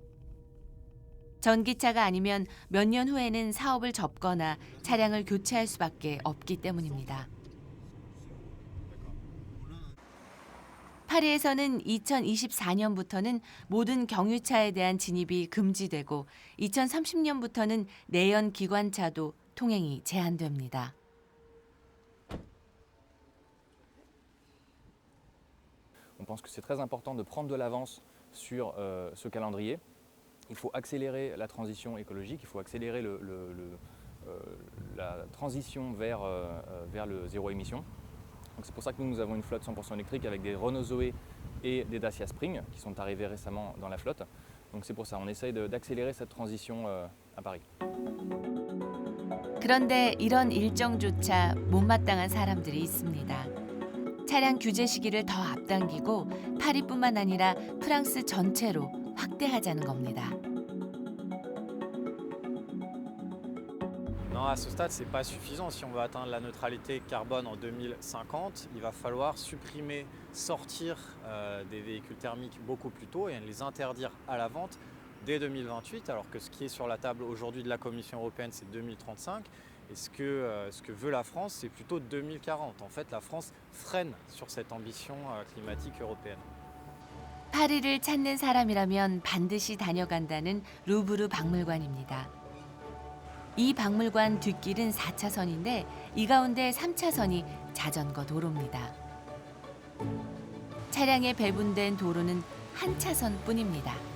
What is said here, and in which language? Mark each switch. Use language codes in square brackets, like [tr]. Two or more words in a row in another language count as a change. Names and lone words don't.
[ko] 전기차가 아니면 몇 년 후에는 사업을 접거나 차량을 교체할 수밖에 없기 때문입니다. 파리에서는 2024년부터는 모든 경유차에 대한 진입이 금지되고 2030년부터는 내연 기관차도 통행이 제한됩니다. [fr] On pense que c'est très important de prendre de l'avance sur ce calendrier. Il faut accélérer la transition écologique, il faut accélérer la transition vers le zéro émission. Donc c'est pour ça que nous avons une flotte 100% électrique avec des Renault Zoé et des Dacia Spring qui sont arrivés récemment dans la flotte. Donc c'est pour ça, on essaye d'accélérer cette transition à Paris. 그런데 이런 일정조차 못마땅한 사람들이 있습니다. 차량 규제 시기를 더 앞당기고 파리뿐만 아니라 프랑스 전체로 확대하자는 겁니다. Non, à ce stade, ce n'est pas suffisant. Si on veut atteindre la neutralité carbone en 2050, il va falloir supprimer, sortir des véhicules thermiques beaucoup plus tôt et les interdire à la vente dès 2028, alors que ce qui est sur la table aujourd'hui de la Commission européenne, c'est 2035. Et ce que veut la France, c'est plutôt 2040. En fait, la France freine sur cette ambition climatique européenne. [ko] 파리를 찾는 사람이라면 반드시 다녀간다는 루브르 박물관입니다. 이 박물관 뒷길은 4차선인데 이 가운데 3차선이 자전거 도로입니다. 차량에 배분된 도로는 한 차선뿐입니다.